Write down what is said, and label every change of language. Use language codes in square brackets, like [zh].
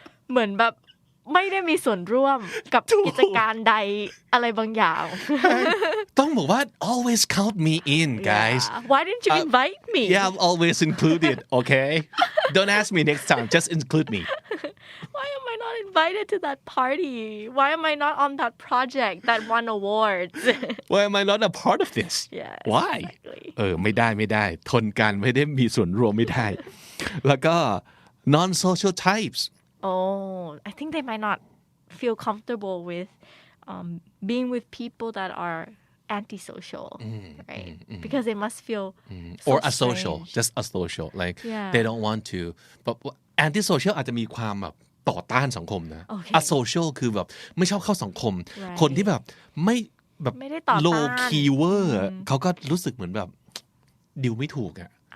[th] เหมือนแบบไม่ได้มีส่วนร่วมกับกิจการใดอะไรบางอย่าง ต้องบอกว่า [en] always count me in guys why didn't you invite me yeah I'm always included okay don't ask me next time just include me why am I not invited to that party why am I not on that project that won awards why am I not a part of this why [th] ไม่ได้ทนกันไม่ได้มีส่วนร่วมไม่ได้แล้วก็ [en] non-social types Oh, I think they might not feel comfortable with being with people that are antisocial, right? Because they must feel so or asocial strange. just asocial like Yeah. they don't want to but antisocial [th] อาจจะมีความแบบต่อต้านสังคมนะ [en] Okay. [th] asocial คือแบบไม่ชอบเข้าสังคม [en] Right. [th] คนที่แบบไม่แบบ ไม่ได้ต่อต้าน low keyword เขาก็รู้สึกเหมือนแบบดิวไม่ถูกอะ